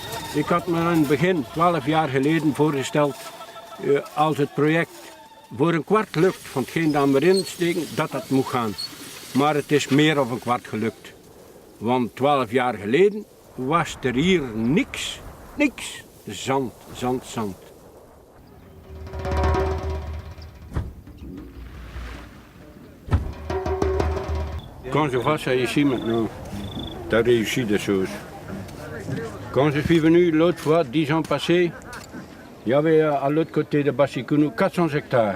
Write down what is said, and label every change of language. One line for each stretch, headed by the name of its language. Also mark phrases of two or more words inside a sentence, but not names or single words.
Dutch: Ik had me aan het begin, 12 jaar geleden, voorgesteld als het project voor een kwart lukt van hetgeen dat we erin steken, dat moet gaan. Maar het is meer dan een kwart gelukt. Want 12 jaar geleden was er hier niks. Niks. Zand, zand, zand.
French: Quand je vois ça ici maintenant, t'as réussi des choses. Quand je suis venu l'autre fois, 10 ans passés, il y avait à l'autre côté de Bassikonou 400 hectares.